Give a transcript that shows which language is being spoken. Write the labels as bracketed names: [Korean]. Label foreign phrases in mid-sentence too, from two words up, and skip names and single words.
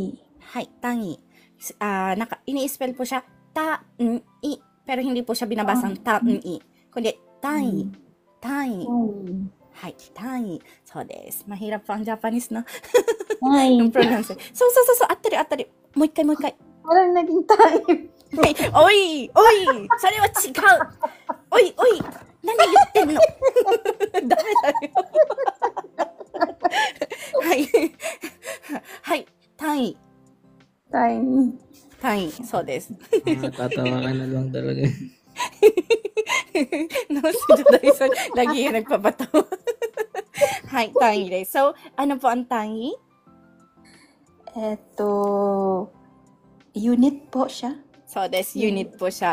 [Japanese] はい、単位. [Filipino] Ini-spell po siya ta-n-i. Pero hindi po siya binabasang ta-n-i. Kundi, tangi. Tangi. [Japanese] はい、単位. [Filipino] So, des. Mahirap po ang Japanese, no? Yung pronounce. So, attari. [Japanese] もう一回. [Filipino] Parang naging tangi. Oy! [Japanese] それは違う! おい! 何言ってんの? ダメだよ。はい。はい。単位。そうです。 [Filipino] Tatawa ka na lang talaga. No, si Joday sa lagi yung nagpapatawa. [Japanese] はい、単位です. [Filipino] So, ano po ang tangi? Unit po siya. So, des, unit po siya.